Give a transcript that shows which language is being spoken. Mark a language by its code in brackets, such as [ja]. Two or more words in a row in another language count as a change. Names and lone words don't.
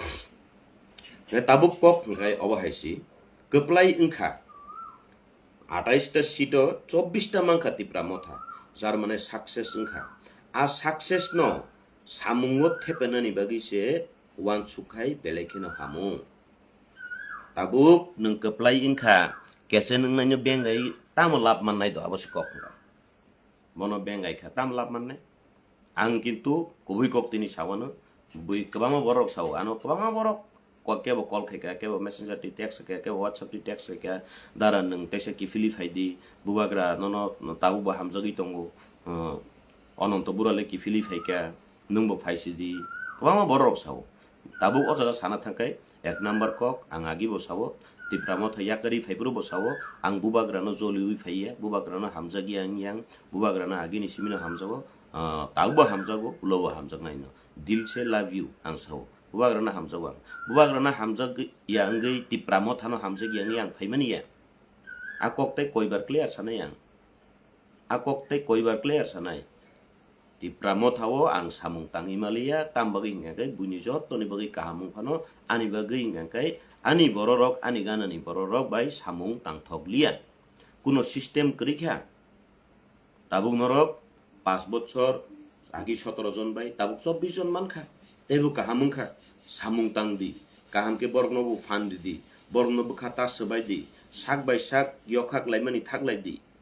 [trp] ताबुक पक हाय अबहायसि कप्लाय इंखा 28टा सीट 24टा मांखा तिप्रा मथा जार माने सक्सेस इंखा आ सक्सेस न सामुंगो थेपेनानि बागिसे वान सुखाय बेलायखिनो हामु ताबुक नों कप्लाय इंखा केसे नों नायनो बेंगाय ताम लाब माननाय द अबश्य कक मनो बेंगाय खा ताम लाब माननाय आं किन्तु कबुइ कक्तिनि सावनो बुइ कबामा बरक साव आनो कबामा बरक केबो कल खायका केबो मेसेंजर टी टेक्स्ट खायका केबो व्हाट्सएप टी टेक्स्ट खायका दारा नों तेसे की फिली फाइदी बुबाग्रा ननो ताबु बा हामजगि तंगो अनंत बुराले की फिली फायका नोंबो फाइसिदि कबामा बरक साव ताबु अजगा साना थांखाय एक नंबर कक आं आगिबो साव तिप्रामो थयाकरि फाइब्रो बसावो आं बुबाग्रानो जलिउइ फाइया बुबाग्रानो हामजगि आं yang बुबाग्रानो आगिनि सिमिनो हामजगो ताबु हामजगो उलबो हामजगनायनो [hi] दिल से [en] love you [trp] आं साव बुबाग्रानो हामजगो बुबाग्रानो हामजगि यांगै तिप्रामो थानो हामजगि आं फाइमानिया आककते कयबार क्लियर सानाय आं आककते कयबार क्लियर सानाय तिप्रामो थावो आं सामुं तांगिमालिया तामबागै हिंगाकै बुनि जतनि बागै काहामुं फानो आनि बागै हिंगाकै आनि बररक आनि गानानि बररक बाय सामुं तांथगलिया कुनो सिस्टेम करिखा ताबुक नरक 5 बछर आगि 17 जन बाय ताबुक 24 जन मानखा तेबु काहामुंखा सामुं तांदि काहामके बरनबु फानदिदि बरनबु खाता सबायदि साक बाय साक यखाक लाइमानि थागलायदि